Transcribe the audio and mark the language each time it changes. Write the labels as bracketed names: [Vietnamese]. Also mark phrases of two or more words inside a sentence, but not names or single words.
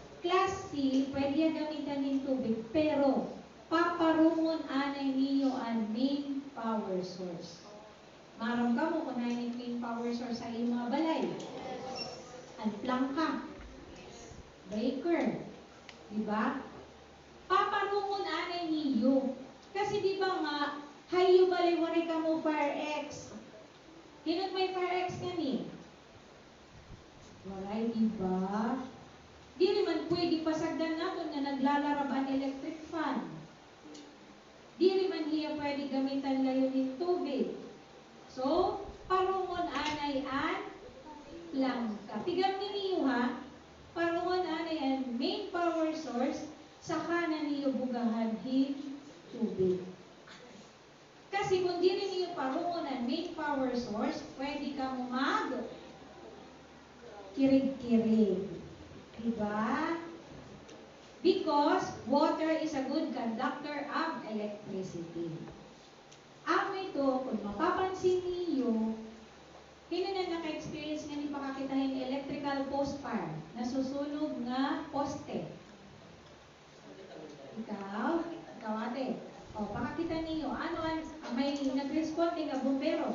[Waray] class C, pwede yan gamitan ng tubig, pero paparungon anay niyo ang [English] main power source. [Waray] Maram ka mo kung yung [English] main power source [Waray] sa iyong mga balay. Ang plangka, breaker, di ba? Paparungon anay niyo. Kasi di ba nga, hayo balay waray ka mo Fire X. Hinot may Fire X ka ni? Waray, di ba? Di naman pwede pasagdan natin na naglalarab ang [English] electric fan. [Waray] Di naman hiya pwede gamitan layo ng tubig. So, parungon anay an plangka. Tigam niyo ha, parungon anay an [English] main power source, [Waray] saka na niyo bugahan hin tubig. Kasi kung di rin niyo parungon ang [English] main power source, [Waray] pwede ka mo kirig-kirig. Diba? [English] Because water is a good conductor of electricity. [Waray] Ang ito, kung mapapansin niyo, na naka-experience nga ni pakakitahin [English] electrical post fire, [Waray] nasusunog nga poste. Ikaw ate. O, pakakita niyo, ano may nag-responde nga bumbero.